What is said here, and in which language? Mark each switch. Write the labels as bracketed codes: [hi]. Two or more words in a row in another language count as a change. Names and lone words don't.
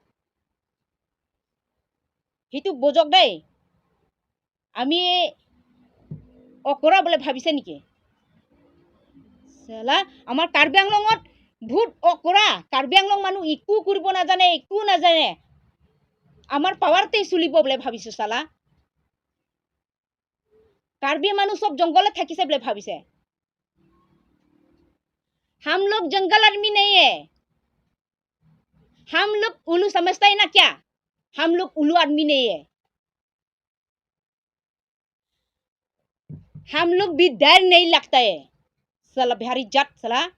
[as] সেইটো বুজক দেই আমি অকৰা বলে ভাবিছে নেকি চালা আমাৰ কাৰ্বি আংলঙত বহুত অকৰা কাৰ্বি আংলং মানুহ একো কৰিব নাজানে একো নাজানে আমাৰ পাৱাৰতে চলিব বলে ভাবিছো চালা কাৰ্বি মানুহ সব জংগলত থাকিছে বলে ভাবিছে [hi] हम लोग जंगल आदमी नहीं है हम लोग उल्लू समझता है ना क्या हम लोग उल्लू आदमी नहीं है हम लोग भी डर नहीं लगता है साला बिहारी जाट साला